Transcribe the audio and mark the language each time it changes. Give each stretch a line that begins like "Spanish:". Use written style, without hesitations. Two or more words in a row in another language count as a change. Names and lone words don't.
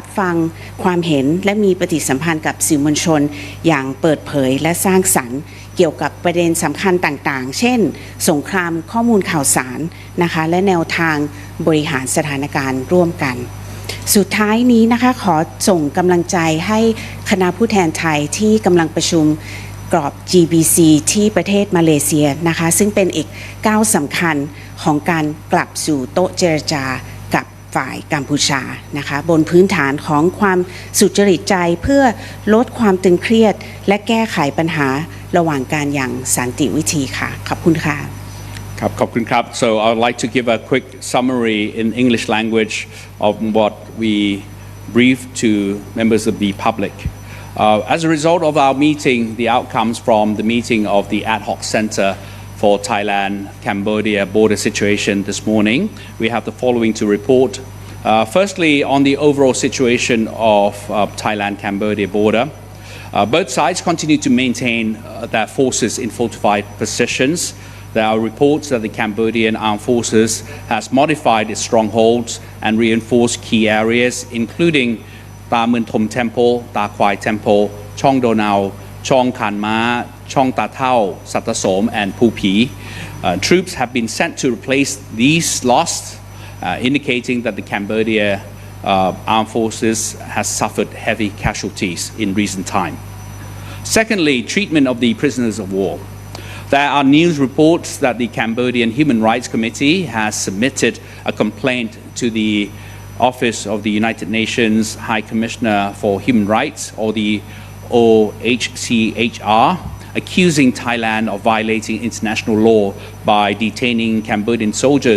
Thai: ฟังความเห็นและมีปฏิสัมพันธ์กับสื่อมวลชนอย่างเปิดเผยและสร้างสรรค์เกี่ยวกับประเด็นสำคัญต่างๆเช่นสงครามข้อมูลข่าวสารนะคะและแนวทางบริหารสถานการณ์ร่วมกันสุดท้ายนี้นะคะขอส่งกำลังใจให้คณะผู้แทนไทยที่กำลังประชุมกรอบ GBC ที่ประเทศมาเลเซียนะคะซึ่งเป็นอีกก้าวสำคัญของการกลับสู่โต๊ะเจรจากับ ฝ่ายกัมพูชานะคะบนพื้นฐานของความสุจริตใจเพื่อลดความตึงเครียดและแก้ไขปัญหาระหว่างการอย่างสันติวิธีค่ะขอบคุณค่ะ
English: So I would like to give a quick summary in English language of what we briefed to members of the public. As a result of our meeting, the outcomes from the meeting of the Ad Hoc Center for Thailand-Cambodia border situation this morning, we have the following to report. Firstly, on the overall situation of Thailand-Cambodia border, both sides continue to maintain their forces in fortified positions. There are reports that the Cambodian Armed Forces has modified its strongholds and reinforced key areas, including Ta Mun Thom Temple, Ta Kwai Temple, Chong Donao, Chong Khan Ma, Chong Ta Thao, Satasom, and Phu Phi. Troops have been sent to replace these lost, indicating that the Cambodia Armed Forces has suffered heavy casualties in recent time. Secondly, treatment of the prisoners of war. There are news reports that the Cambodian Human Rights Committee has submitted a complaint to the Office of the United Nations High Commissioner for Human Rights, or the OHCHR, accusing Thailand of violating international law by detaining Cambodian soldiers.